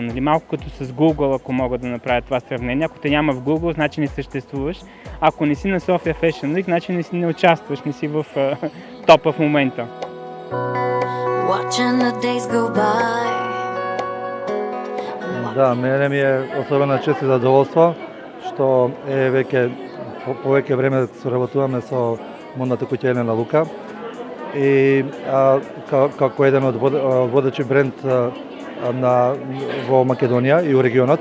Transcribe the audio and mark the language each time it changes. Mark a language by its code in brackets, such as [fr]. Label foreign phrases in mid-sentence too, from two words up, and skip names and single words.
[bg] Нали? Малко като с Google, ако мога да направя това сравнение. Ако те няма в Google, значи не съществуваш. Ако не си на София Fashion Week, значи не участваш, не си в топа в момента. Да, [mk] мене ми е особена чест и задоволство, што е веќе повеќе време соработуваме со модната куќа Елена Лука. И како еден од водечи бренд во Македонија и у регионот.